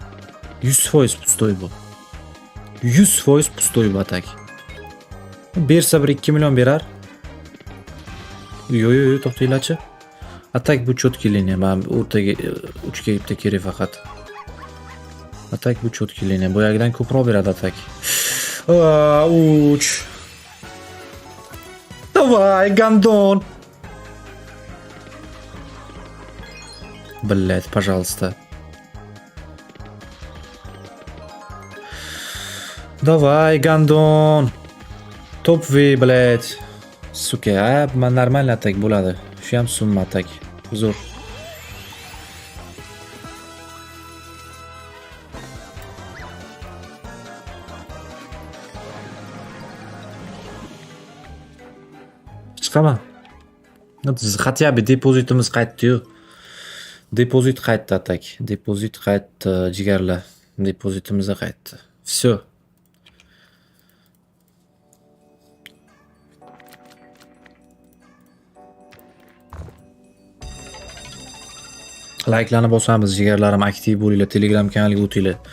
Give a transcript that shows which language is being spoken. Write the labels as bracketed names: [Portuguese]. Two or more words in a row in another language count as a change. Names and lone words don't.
[Uzbek] 100% pustoy bu. 100% pustoy bu atak. Bersa bir 2 million berar. Yo to'xtanglarchi. Atak bu cho'tki liniya. Men o'rtaga 3 ga bitta kerak faqat. Atak bu cho'tki liniya. Boyagidan ko'proq beradi atak. 3. [Russian] Давай, гандон. Блять, пожалуйста. Давай, гандон. Топ-ви, блять. Сука, [Uzbek] men normal atak bo'ladi. Shu ham summa atak. Zo'r. Chiqaman. [Russian] Хотя бы [Uzbek] depozitimiz qaytdi-yu. Depozit qaytdi atak. Depozit qaytdi, jigarlar. Depozitimiz qaytdi. Всё. Like'larni bosamiz, jigarlarim, aktiv bo'linglar, Telegram kanaliga o'tinglar.